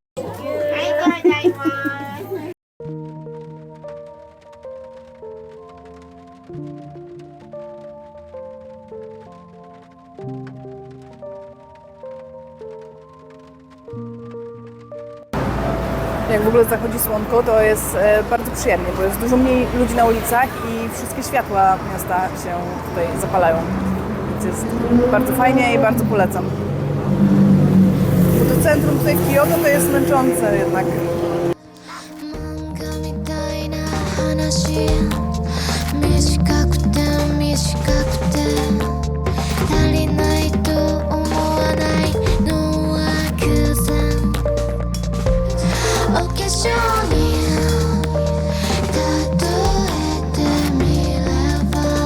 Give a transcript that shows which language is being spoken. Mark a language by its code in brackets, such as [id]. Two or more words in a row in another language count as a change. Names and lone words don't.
[pl] Jak w ogóle zachodzi słonko, to jest bardzo przyjemnie, bo jest dużo mniej ludzi na ulicach i wszystkie światła miasta się tutaj zapalają. Więc jest bardzo fajnie i bardzo polecam. Bo to centrum tutaj w Kyoto to jest męczące jednak. [ja] 漫画みたいな話短くて短くて足りないと思わないのは偶然お化粧に例えてみれば